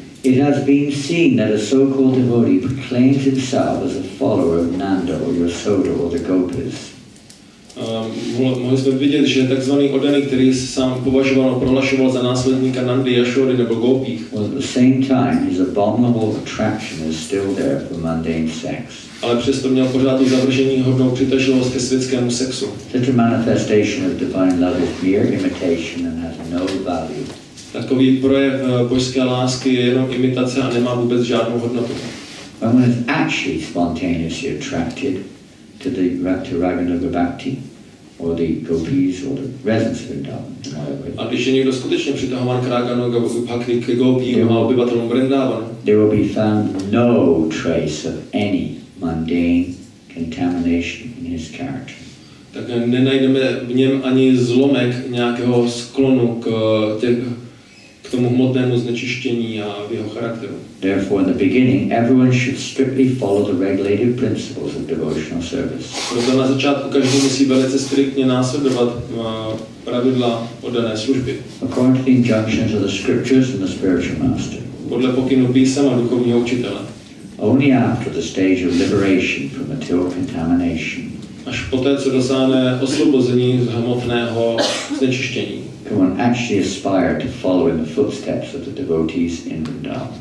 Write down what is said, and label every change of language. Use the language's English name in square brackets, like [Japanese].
[English] It has been seen that a so-called devotee proclaims himself as a follower of Nanda or Yasoda or the Gopis. [Czech] Mohli jsme vidět, že takzvaný oddaný, který se sám považoval a prohlašoval za následníka Nandy, Yashody nebo Gopích, [English] Well, at the same time, his abominable attraction is still there for mundane sex. [Czech] ale přesto měl pořád tu zavržení hodnou přitažlivost ke světskému sexu. [English] Such a manifestation of divine love is mere imitation and has no value. [Czech] Takový projev božské lásky je jenom imitace a nemá vůbec žádnou hodnotu. [English] When one is actually spontaneously attracted to Raganuga Bhakti, or the Gopis, or the residents of Vrindavan, [Czech] a když je někdo skutečně přitahován k Raganuga Bhakti, k Gopím a obyvatelům Vrindavanu, [English] there will be found no trace of any mundane contamination in his character. [Czech] tak nenajdeme v něm ani zlomek nějakého sklonu k tomu hmotnému znečištění a v jeho charakteru. [English] Therefore, in the beginning, everyone should strictly follow the regulated principles of devotional service. [Czech] Proto na začátku každý musí velice striktně následovat pravidla oddané služby. [English] According to the injunctions of the scriptures and the spiritual master. [Czech] Podle pokynu písem a duchovního učitele. [English] Only after the stage of liberation from material contamination. [Czech] Až poté, co dosáhne osvobození z hmotného znečištění, [English] can one actually aspire to follow in the footsteps of the devotees in Vrindavan.